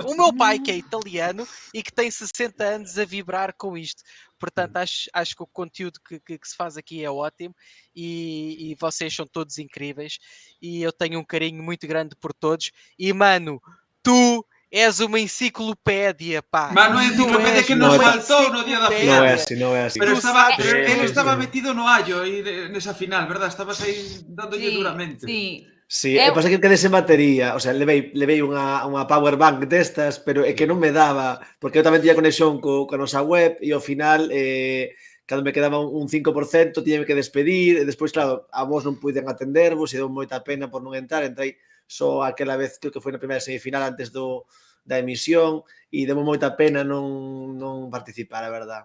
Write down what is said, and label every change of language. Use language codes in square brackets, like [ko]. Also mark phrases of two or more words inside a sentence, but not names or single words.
[pt] O meu pai, que é italiano e que tem 60 anos a vibrar com isto. Portanto, acho que o conteúdo que se faz aqui é ótimo e vocês são todos incríveis e eu tenho um carinho muito grande por todos. E, mano, tu és uma enciclopédia, pá. Mas não é enciclopédia que nos faltou no día da final. [gl] Non é así. Pero él estaba metido no hallo nesa final, verdad? Estabas aí dándolle duramente. Sí, e pasa que quedé sen batería, [es] o sea, [gl] levei unha [en] power bank [gl] destas, pero é que non me daba, porque eu tamén tiña conexión coa nosa web e ao final, cando me quedaba un 5%, tiña que despedir, e despois, claro, a vos non puiden atendervos, e deu moita pena por non entrar, entrei só aquela vez que foi na primeira semifinal antes da emisión, e deu moita pena non participar, a verdad.